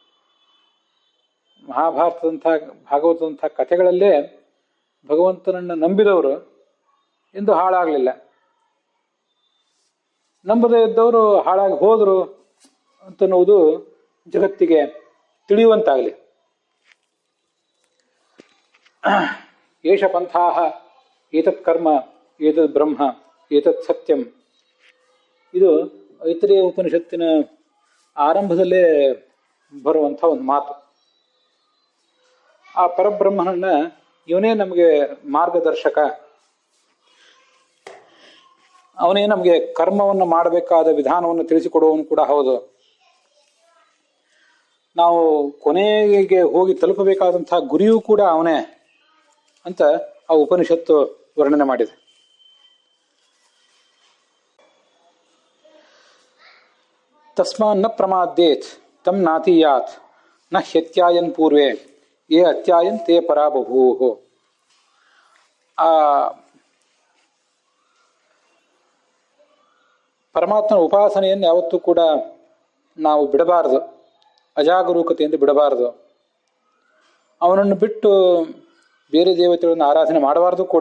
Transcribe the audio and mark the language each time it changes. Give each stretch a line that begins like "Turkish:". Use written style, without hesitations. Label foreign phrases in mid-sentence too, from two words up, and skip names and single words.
Kannada: ಮಹಾಭಾರತದಂಥ, ಭಾಗವತದಂಥ ಕಥೆಗಳಲ್ಲೇ ಭಗವಂತನನ್ನು ನಂಬಿದವರು ಎಂದು ಹಾಳಾಗಲಿಲ್ಲ, ನಂಬದೇ ಇದ್ದವರು ಹಾಳಾಗಿ ಹೋದರು ಅಂತನ್ನುವುದು ಜಗತ್ತಿಗೆ ತಿಳಿಯುವಂತಾಗಲಿ.
Sanskrit: ಏಷ ಪಂಥಾಹ ಏತತ್ ಕರ್ಮ ಏತದ್ ಬ್ರಹ್ಮ ಏತತ್ ಸತ್ಯಂ.
Kannada: ಇದು ಐತರೇಯ ಉಪನಿಷತ್ತಿನ ಆರಂಭದಲ್ಲೇ ಬರುವಂಥ ಒಂದು ಮಾತು. ಆ ಪರಬ್ರಹ್ಮನನ್ನ ಇವನೇ ನಮಗೆ ಮಾರ್ಗದರ್ಶಕ, ಅವನೇ ನಮಗೆ ಕರ್ಮವನ್ನು ಮಾಡಬೇಕಾದ ವಿಧಾನವನ್ನು ತಿಳಿಸಿಕೊಡುವವನು ಕೂಡ ಹೌದು. ನಾವು ಕೊನೆಗೆ ಹೋಗಿ ತಲುಪಬೇಕಾದಂತಹ ಗುರಿಯೂ ಕೂಡ ಅವನೇ ಅಂತ ಆ ಉಪನಿಷತ್ತು ವರ್ಣನೆ ಮಾಡಿದೆ.
Sanskrit: ತಸ್ಮಾನ್ ನ ಪ್ರಮಾದೇತ್ ತಮ್ ನಾತೀಯಾತ್ ನ ಹ್ಯತ್ಯಾಯನ್ ಪೂರ್ವೇ ಯೇ ಅತ್ಯಾಯನ್ ತೇ ಪರಾಬಭೂಃ.
Kannada: ಆ ಪರಮಾತ್ಮನ ಉಪಾಸನೆಯನ್ನು ಯಾವತ್ತೂ ಕೂಡ ನಾವು ಬಿಡಬಾರದು, ಅಜಾಗರೂಕತೆಯಿಂದ ಬಿಡಬಾರದು. ಅವನನ್ನು ಬಿಟ್ಟು ಬೇರೆ ದೇವತೆಗಳನ್ನು ಆರಾಧನೆ ಮಾಡಬಾರದು ಕೂಡ.